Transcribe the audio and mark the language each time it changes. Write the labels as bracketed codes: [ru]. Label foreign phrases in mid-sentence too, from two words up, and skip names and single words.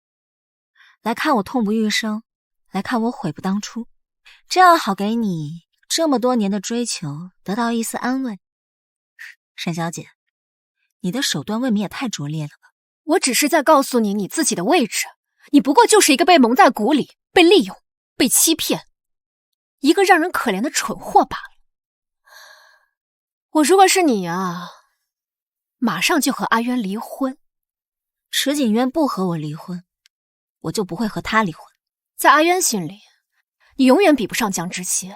[zh] 來看我痛不欲生，來看我悔不當初，這樣好給你這麼多年的追求得到一絲安慰。沈小姐，你的手段未免也太拙劣了吧？我只是在告訴你你自己的位置，你不過就是一個被蒙在鼓裡、被利用、被欺騙，一個讓人可憐的蠢貨罷了。我如果是你啊，馬上就和阿淵離婚。池景淵不和我離婚，我就不會和他離婚。在阿淵心裡，你永遠比不上江之熙。